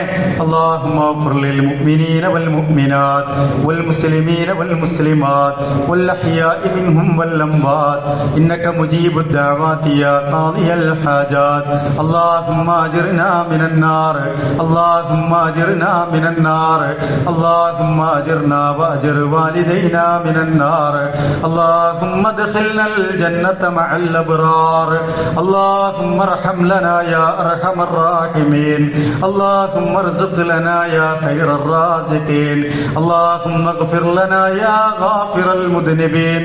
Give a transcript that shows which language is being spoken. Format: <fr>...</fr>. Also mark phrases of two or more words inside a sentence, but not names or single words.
<ar>اللهم اغفر للمؤمنين والمؤمنات والمسلمين والمسلمات والأحياء منهم والأموات إنك مجيب الدعوات يا قاضي الحاجات. اللهم أجرنا من النار، اللهم أجرنا من النار، اللهم أجرنا وأجر والدينا من النار. اللهم ادخلنا الجنة مع الأبرار. اللهم ارحم لنا يا أرحم الراحمين. اللهم ارزق لنا يا خير الرازقين. اللهم اغفر لنا يا غافر المذنبين.</ar>